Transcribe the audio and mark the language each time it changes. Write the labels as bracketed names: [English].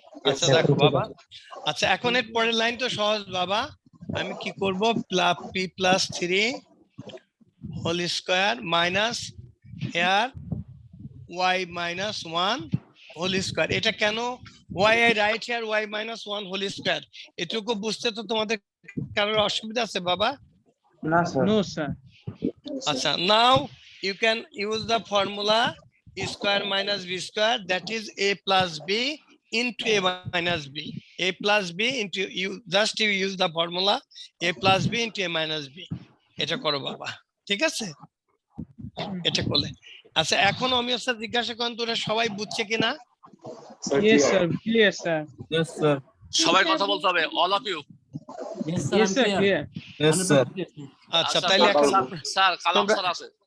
[Bangla] আচ্ছা দেখো বাবা, আচ্ছা এখন এর পরের লাইন তো সহজ বাবা। আমি কি করব, [English] p plus 3 whole square minus here y minus 1 whole square. [Bangla] এটা কেন [English] y I write here y minus 1 whole square? [Bangla] এটুকু বুঝতে তো তোমাদের কারোর অসুবিধা আছে বাবা? না স্যার। [English] No sir. আচ্ছা, now you can use the formula a square minus b square, that is a plus b into a minus b. A plus b into you use the formula a plus b into a minus b. [Bangla] এটা করো বাবা, ঠিক আছে? এটা করলে আচ্ছা এখন অমিয় sir জিজ্ঞাসা করেন তোরা সবাই বুঝছে কিনা? [English] Yes sir, clear sir. Yes, sir. [Bangla] সবাই কথা বলতে হবে, [English] All of you. Yes sir, clear. Yes, sir. [Bangla] আচ্ছা তাইলে এখন স্যার কালাম স্যার আছে।